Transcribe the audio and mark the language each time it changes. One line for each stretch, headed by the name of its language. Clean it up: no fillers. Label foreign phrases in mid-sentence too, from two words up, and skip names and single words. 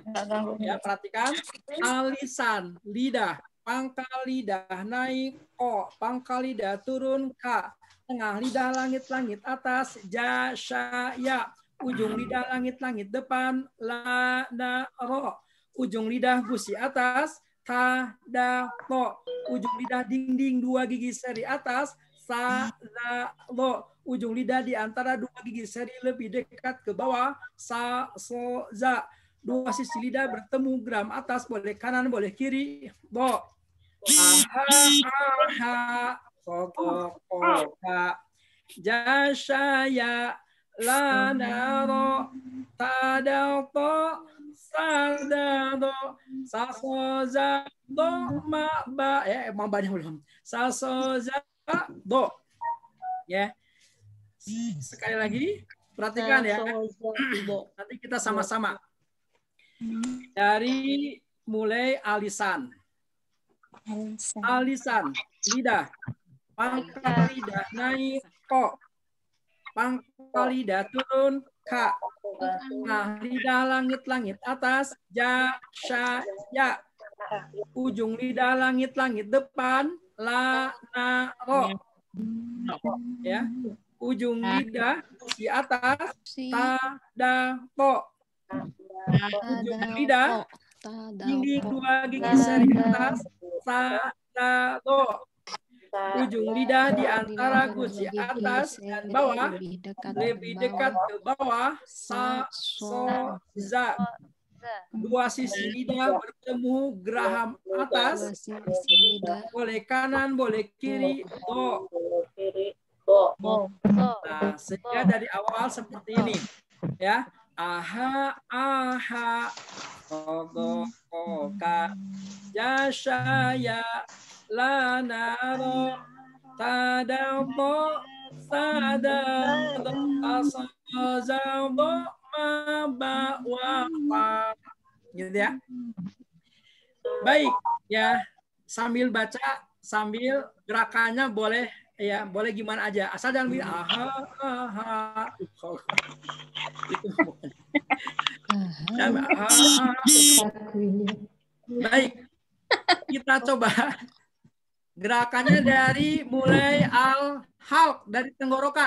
Indonesian: Ya, perhatikan. Al-lisan, lidah. Pangkal lidah naik, ko. Pangkal lidah turun, ka. Tengah lidah langit-langit atas, ja, sya, ya. Ujung lidah langit-langit depan, la, na, ro. Ujung lidah gusi atas, ta, da, to. Ujung lidah dinding dua gigi seri atas, sa, za, lo. Ujung lidah di antara dua gigi seri lebih dekat ke bawah, sa, so, za. Dua sisi lidah bertemu gram atas, boleh kanan, boleh kiri, bo. Aha, aha, soto, koka, jasaya, lanaro, tadalto, sadado, sasoza, do, maba, mabanya belum, sasoza, do, ya. Sekali lagi, perhatikan ya. Nanti kita sama-sama. Dari mulai alisan. Alisan, lidah. Pangkal lidah naik, ko. Pangkal lidah turun, ka. Nah, lidah langit-langit atas, ja, sya, ya. Ujung lidah langit-langit depan, la, na, ro. Ya. Ujung lidah di atas, ta, da, to. Ujung lidah dinding dua gigi seri atas, sa, da, to. Ujung lidah di antara gusi atas dan bawah lebih dekat ke bawah, sa, so, za. Dua sisi lidah bertemu geraham atas, boleh kanan, boleh kiri, to. Nah, sehingga dari awal seperti ini, ya. Aha, aha, kogo, koka, jasaya, lanaro, tadalto, sadado, asazaldo, mabawa. Gitu ya. Baik, ya sambil baca, sambil gerakannya boleh ya, boleh gimana aja. Asal jangan bilang aha. Itu baik, kita coba gerakannya dari mulai al-halq, dari tenggorokan.